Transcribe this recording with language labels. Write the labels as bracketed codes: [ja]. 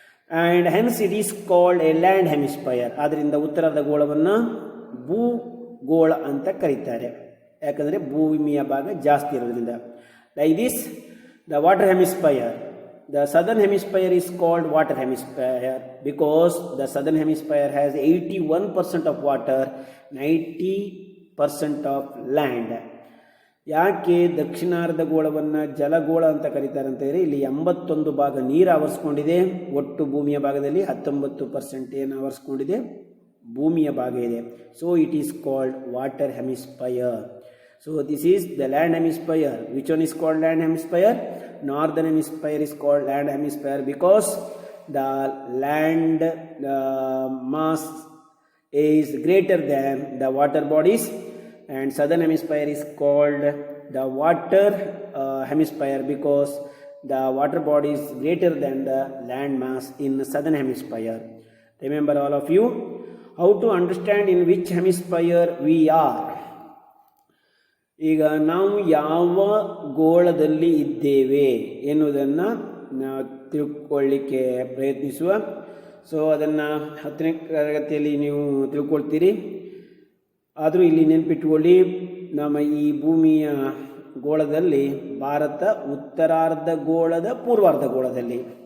[en] And hence it is called a land hemisphere. [kn] ಆದ್ದರಿಂದ ಉತ್ತರಾರ್ಧಗೋಳವನ್ನು ಭೂಗೋಳ ಅಂತ ಕರೀತಾರೆ, ಯಾಕಂದರೆ ಭೂಮಿಯ ಭಾಗ ಜಾಸ್ತಿ ಇರೋದ್ರಿಂದ. [en] Like this the water hemisphere. The southern hemisphere is called water hemisphere because the southern hemisphere has 81% of water, 90% of land. [kn] ಯಾಕೆ ದಕ್ಷಿಣಾರ್ಧಗೋಳವನ್ನು ಜಲಗೋಳ ಅಂತ ಕರೀತಾರೆ ಅಂತ ಹೇಳಿದ್ರೆ, ಇಲ್ಲಿ 81 ಭಾಗ ನೀರು ಆವರಿಸ್ಕೊಂಡಿದೆ. ಒಟ್ಟು ಭೂಮಿಯ ಭಾಗದಲ್ಲಿ 19% ಏನು ಆವರಿಸ್ಕೊಂಡಿದೆ, ಭೂಮಿಯ ಭಾಗ ಇದೆ. [en] So it is called water hemisphere. So this is the land hemisphere. Which one is called land hemisphere? Northern hemisphere is called land hemisphere because the land mass is greater than the water bodies, and southern hemisphere is called the water hemisphere because the water body is greater than the land mass in the southern hemisphere. Remember all of you how to understand in which hemisphere we are. [kn] ಈಗ ನಾವು ಯಾವ ಗೋಳದಲ್ಲಿ ಇದ್ದೇವೆ ಎನ್ನುವುದನ್ನು ತಿಳ್ಕೊಳ್ಳಿಕ್ಕೆ ಪ್ರಯತ್ನಿಸುವ. So ಅದನ್ನು 10ನೇ ತರಗತಿಯಲ್ಲಿ ನೀವು ತಿಳ್ಕೊಳ್ತೀರಿ. ಆದರೂ ಇಲ್ಲಿ ನೆನಪಿಟ್ಟುಕೊಳ್ಳಿ, ನಮ್ಮ ಈ ಭೂಮಿಯ ಗೋಳದಲ್ಲಿ ಭಾರತ ಉತ್ತರಾರ್ಧಗೋಳದ ಪೂರ್ವಾರ್ಧಗೋಳದಲ್ಲಿ.